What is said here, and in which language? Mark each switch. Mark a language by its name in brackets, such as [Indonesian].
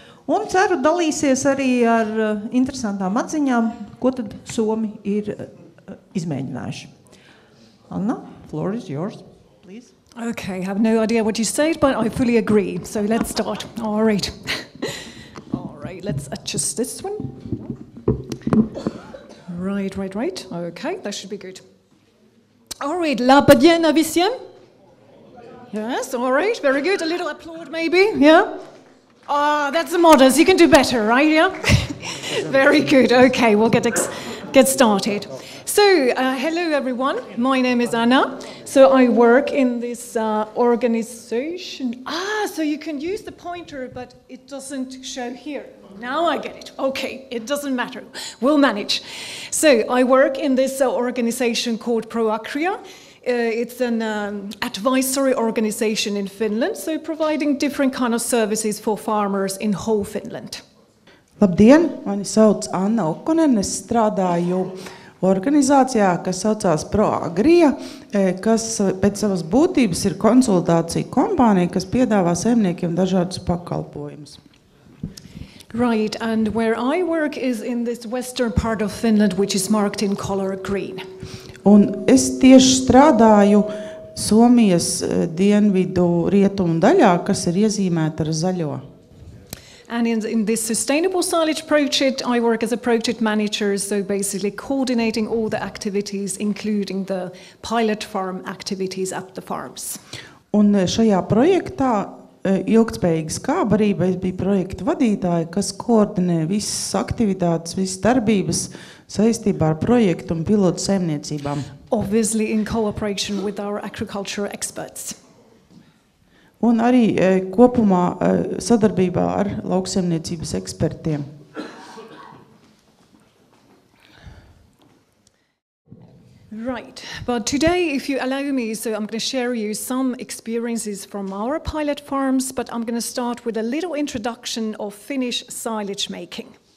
[Latvian] Un ceru dalīsies arī ar interesantām atziņām, ko tad Somi ir izmēģinājuši. [English] Anna, floor is yours, please. Okay, I have no idea what you said, but I fully agree. So let's start. All right. All right, let's adjust this one. Right. Okay, that should be good. All right, [Latvian] labdien visiem. [English] Yes, all right, very good. A little applaud maybe, yeah? That's the modest. You can do better, right? Yeah. Very good. Okay, we'll get started. So, hello everyone. My name is Anna. So I work in this organization. So you can use the pointer, but it doesn't show here. Now I get it. Okay, it doesn't matter. We'll manage. So I work in this organization called ProAgria. It's an advisory organization in Finland, so providing different kind of services for farmers in whole Finland. [Latvian] Labdien, mani sauc Anna Okkonen, es strādāju organizācijā, kas saucās ProAgria, kas pēc savas būtības ir konsultācija kompānija, kas piedāvā saimniekiem dažādus pakalpojumus. [English] Right, and where I work is in this western part of Finland, which is marked in color green. [Latvian] Un es tieši strādāju Somijas dienvidu rietumu daļā, kas ir iezīmēta ar zaļo. [English] And in this sustainable silage project, I work as a project manager, so basically coordinating all the activities, including the pilot farm activities at the farms. [Latvian] Un šajā projektā ilgtspējīga skābarība, es biju projekta vadītāja, kas koordinē visas aktivitātes, visas darbības saistībā ar projektu un pilotu saimniecībām. [English] Obviously in cooperation with our agriculture experts. [Latvian] Un arī kopumā sadarbībā ar lauksaimniecības ekspertiem. [English] Right, but today, if you allow me, so I'm going to share you some experiences from our pilot farms, but I'm going to start with a little introduction of Finnish silage making.